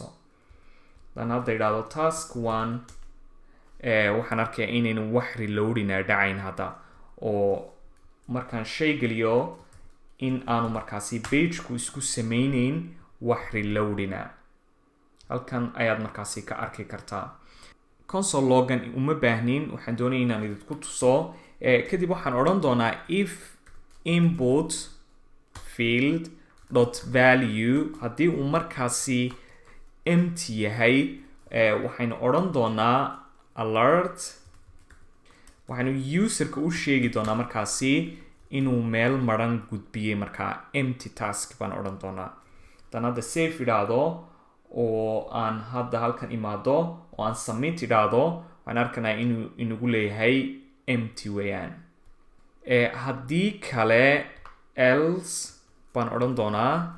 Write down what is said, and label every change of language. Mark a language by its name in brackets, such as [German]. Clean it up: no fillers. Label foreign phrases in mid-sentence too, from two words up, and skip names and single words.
[Somali] dan hadda idhaahdo task 1 waxaan arkayaa inaynu wax reloading dhacayn hadda oo markaan shay geliyo in aanu markaasi pageku isku samaynayn wax reloadinga. halkan ayaad markaasi ka arki kartaa. console loggan uma baahnin, waxaan doonaya inaan idinku tuso. kadib waxaan odhan doonaa [English] if input field .value [Somali] haddii uu markaasi empty yahay waxaynu odhan doonaa alert. waxaynu userka u sheegi doonaa markaasi inuu meel maran gudbiyey, markaa [English] empty task [Somali] baan odhan doonaa. dan hadda save idhaahdo oo aan hadda halkan imaado oo aan submit idhaahdo waxaan arkanaa inuu inagu leeyahay empty weeyaan. haddii kale else baan odhan doonaa.